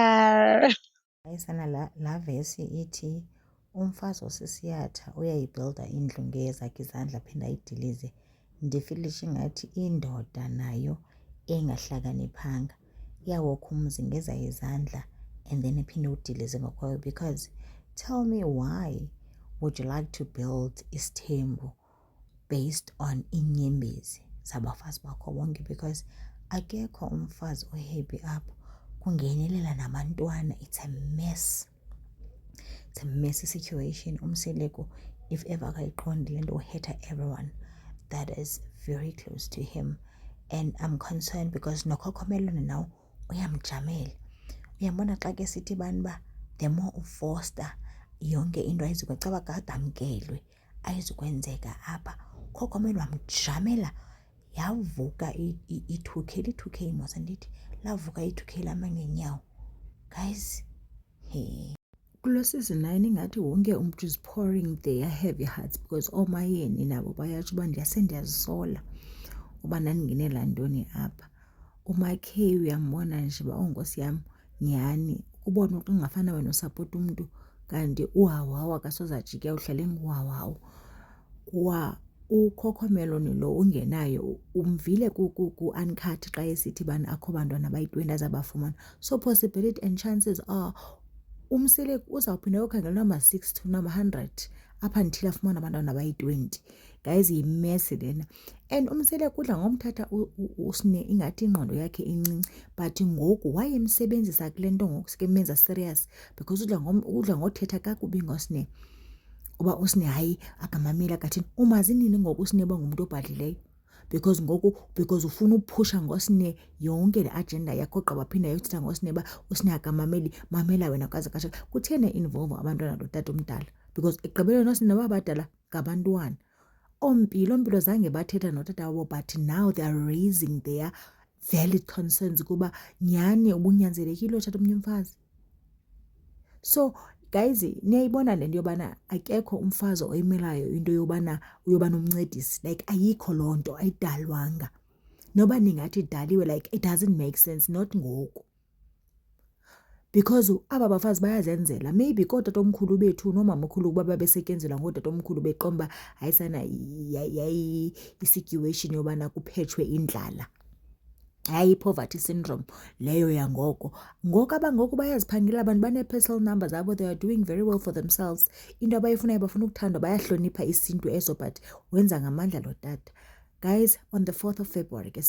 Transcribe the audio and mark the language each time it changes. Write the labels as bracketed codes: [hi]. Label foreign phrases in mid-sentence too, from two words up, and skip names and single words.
[xh] Hayi sana la vesi ithi umfazi osisiyatha uyayibhilda indlu ngezakhe izandla aphinde ayidilize. Ndifilisha ingathi indoda nayo engahlakaniphanga iyawokha umzi ngezayo izandla [en] and then [xh] iphinde udilize ngokwayo, [en] because tell me, why would you like to build isithembu based on [xh] inyembezi zabafazi bakho bonke? Because akekho umfazi ohappy apho kungenelela nabantwana. [en] It's a mess. It's a messy situation. Umseleko, if ever [xh] akayiqondi le nto, [en] uheta everyone that is very close to him. And I'm concerned because [xh] nokhokhomelone nawo uyamjamela. Uyambona xa ke sithi bani ba [en] the more [xh] ufosta yonke into ayizukwacaba kade amkelwe ayizukwenzeka apha, khokhomelo wamjamela. Yavuka i-2K, li-2K mos andithi lavuka i-2K lama ngenyawo. Guys, hey, kulo season 9 ingathi wonke umntu [en] is pouring their heavy hearts [xh] because omayeni nabo bayatsho uba ndiyazisola uba ndandingenela ntoni apha. Umakhe uyambona nje uba ongosi yam nyhani, ubona ukuthi ungafana wena usapota umntu kanti uhawawu akasoze ajike uhlale nguhawawu. Ukhokhomeloni lo ungenayo umvile ku-uncut xa esithi bani akho bantwana bayi-20 azabafumana. [en] So possibility and chances are [xh] umsele uzawuphinda yokhangela nama-6 to nama-100 apha ndithile afumana abantwana bayi-20. Guys, yimesi lena. And umsele kudla ngomthatha usine ingathi ingqondo yakhe incinci, but ngoku wayemsebenzisa kule nto ngoku sike menza [en] serious because [xh] udla ngothetha kakubi ngosine uba usine hayi akamamela kathini. Umazi nini ngoku usine uba ngumntu obhadlileyo? Because ufuna uphusha ngosine yonke le agenda yakho ogqiba phinda yothetha ngosine ba usine akamameli. Mamela wena kaze kasha. Kutheni involve abantwana lo tata omdala? Because ekugqibeleni osine babadala ngabantwana. Ompilo zange bathetha notata wabo, [en] but now they are raising their valid concerns [xh] kuba nyhani ubunyanzelekile uthatha omnye umfazi. So guys, niyayibona le nto yobana akekho umfazi oyimelayo into yobana uyobana umncedisi. Like ayikho loo nto, ayidalwanga. Noba ningathi idaliwe, [en] like it doesn't make sense, not ngoku. [xh] Because aba bafazi bayazenzela. Maybe kootatomkhulu bethu noomamakhulu kuba babesetyenzelwa ngootatomkhulu beqomba hayi sana yayi i-situation yobana kuphetshwe indlala. Hayi [en] poverty syndrome [xh] leyo yangoko. Ngoku abangoku bayaziphangela abantu [en] banee-personal numbers [xh] zabo, [en] they are doing very well for themselves. [xh] Into abayifunayo bafuna ukuthandwa, bayahlonipha isintu eso, but wenza ngamandla lo tata. [en] Guys, on the 4th of February ke